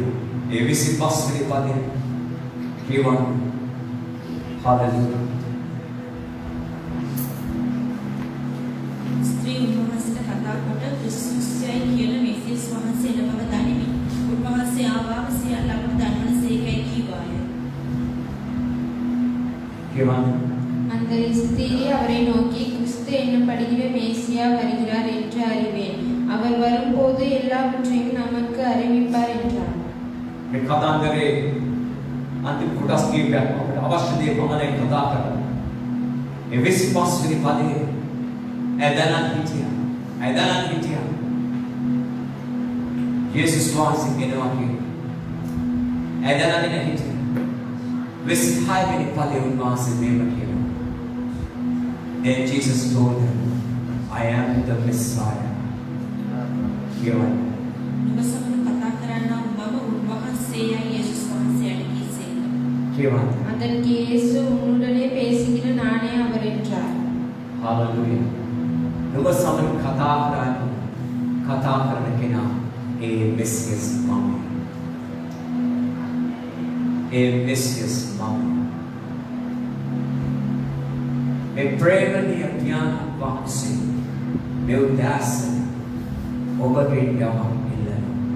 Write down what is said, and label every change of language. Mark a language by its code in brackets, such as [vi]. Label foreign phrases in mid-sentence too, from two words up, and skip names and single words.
[si] ඒ 25 වෙනි පදයේ කියවන Hallelujah. ස්ත්‍රී උන්වහන්සේට කතා කොට ක්‍රිස්තුස්යයි කියන මෙසියස් වහන්සේ නම දනිමි. උන්වහන්සේ ආවාම සියල්ල අපට දන්වන සේකයි කීවාය. කියවන [ta] அந்த ஸ்திரீ அவரை நோக்கி கிறிஸ்து என்னப்படுகிற மேசியா வருகிறார் என்று அறிவேன். அவர் வரும்போது எல்லாவற்றையும் நமக்கு அறிவிப்பார் என்றார். [si] මේ කතාන්දරේ අන්තිම කොටස් කීපයක් අපිට අවශ්‍ය දේ පමණයි කතා කරන්න. ඒ 25 වෙනි පදයේ ඇදලන් හිටියා. යේසුස් වහන්සේ කියනවා ඇදලන් හිටියා. 26 වෙනි පදයේ උන්වහන්සේ මේව කියනවා. [en] And Jesus told him, I am the Messiah. [si] කියවන නුඹ සමග කතා කරන්නා මම උන්වහන්සේයයි යේසුස් වහන්සේට කීසේක. කියවන [ta] அதற்கு இயேசு உன்னுடனே பேசுகிற நானே அவர் என்றார். [si] Hallelujah. නුඹ සමග කතා කරන කෙනා ඒ මෙසියස් මම. ඒ ප්‍රේමණීය ඥාන වහන්සේ මේ උදාසන ඔබගේ යමක් ඉල්ලනවා.